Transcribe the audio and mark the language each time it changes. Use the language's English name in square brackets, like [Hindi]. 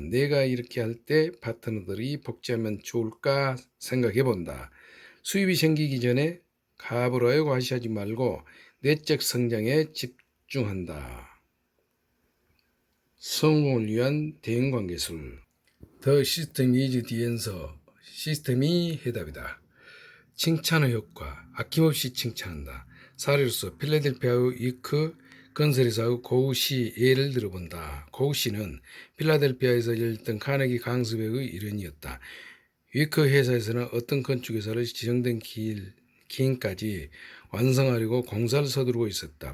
[Korean] 내가 이렇게 할 때 파트너들이 복제하면 좋을까 생각해 본다. 수입이 생기기 전에 가불어에 과시하지 말고 내적 성장에 집중한다. 성공을 위한 대인관계술. [English] The system is the answer. [Korean] 시스템이 해답이다. 칭찬의 효과, 아낌없이 칭찬한다. 사례로서 필라델피아의 위크 건설회사의 고우 씨 예를 들어본다. 고우 씨는 필라델피아에서 열렸던 카네기 강습회의 일원이었다. 위크 회사에서는 어떤 건축회사를 지정된 기인까지 완성하려고 공사를 서두르고 있었다.